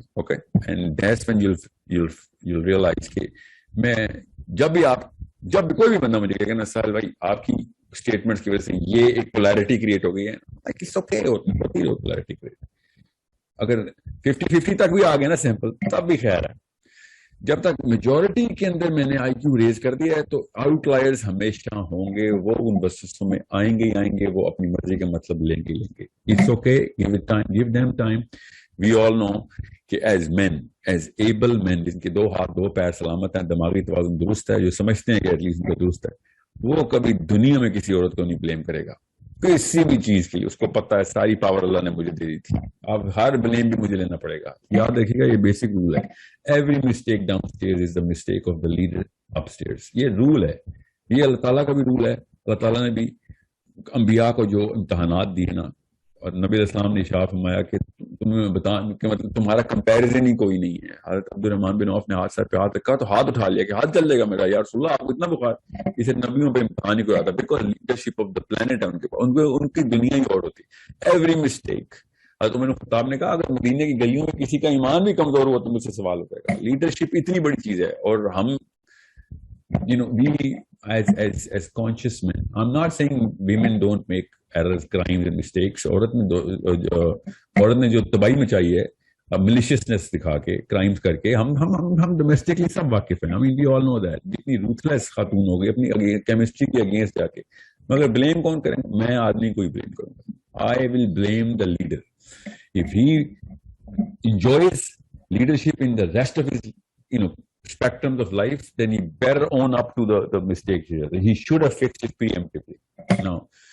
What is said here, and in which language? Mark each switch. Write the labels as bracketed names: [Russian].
[English] okay, and that's when you'll realize [Urdu] کہ میں جب بھی کوئی بھی بندہ مجھے کہے نا سہیل بھائی آپ کی اسٹیٹمنٹس کی وجہ سے یہ ایک پولیرٹی کریٹ ہو گئی ہے, ہوتی ہے پولیرٹی کریٹ. اگر 50-50 تک بھی آ گیا نا سیمپل, تب بھی خیر ہے. جب تک میجورٹی کے اندر میں نے آئی کیو ریز کر دیا ہے تو آؤٹ لائرز ہمیشہ ہوں گے, وہ ان بسوں میں آئیں گے, وہ اپنی مرضی کا مطلب لیں گے. [English] It's okay, give them time. We all know [Urdu] کہ ایز مین, ایز ایبل مین, جن کے 2 ہاتھ 2 پیر سلامت ہیں, دماغی توازن درست ہے, جو سمجھتے ہیں کہ ایٹ لیسٹ ان کا درست ہے, وہ کبھی دنیا میں کسی عورت کو نہیں بلیم کرے گا کسی بھی چیز کے لیے. اس کو پتا ہے ساری پاور اللہ نے مجھے دے دی تھی, اب ہر بلیم بھی مجھے لینا پڑے گا. یاد رکھیے گا یہ بیسک رول ہے, [English] Every mistake downstairs is the mistake of the leader upstairs. [Urdu] یہ رول ہے, یہ اللہ تعالیٰ کا بھی رول ہے. اللہ تعالیٰ نے بھی انبیاء کو جو امتحانات دیے نا, اور نبی علیہ السلام نے ارشاد فرمایا کہ تمہیں بتا کہ مطلب تمہارا کمپیریزن ہی کوئی نہیں ہے. حضرت عبد الرحمان بن عوف نے ہاتھ سر پہ ہاتھ رکھا تو ہاتھ اٹھا لیا کہ ہاتھ چل جائے گا میرا, یا رسول اللہ آپ کو اتنا بخار. اسے نبیوں پہ امتحان ہی کوئی آتا, [English] because leadership of the plant [Urdu] ہے ان کے پاس, ان کی دنیا ہی اور ہوتی. ایوری مسٹیک, حضرت عمر خطاب نے کہا اگر مدینے کی گلیوں میں کسی کا ایمان بھی کمزور ہوا تو مجھ سے سوال ہو جائے گا. لیڈرشپ اتنی بڑی چیز ہے. اور ہم [English] we as conscious men, I'm not saying women don't make errors, crimes and mistakes. [Urdu] عورت نے جو تباہی مچائی ہے ملیشیسنس دکھا کے, کرائمز کر کے, ہم ڈومیسٹکلی سب واقف ہیں. [English] we all know that. [Urdu] جتنی روتھلیس خاتون ہو گئی اپنی کیمسٹری کے اگینسٹ جا کے, مگر بلیم کون کریں؟ میں آدمی کو ہی بلیم کروں گا. [English] I will blame the leader. If he enjoys leadership in the rest of his spectrums of life, then he better own up to the mistakes he should have fixed it preemptively. Now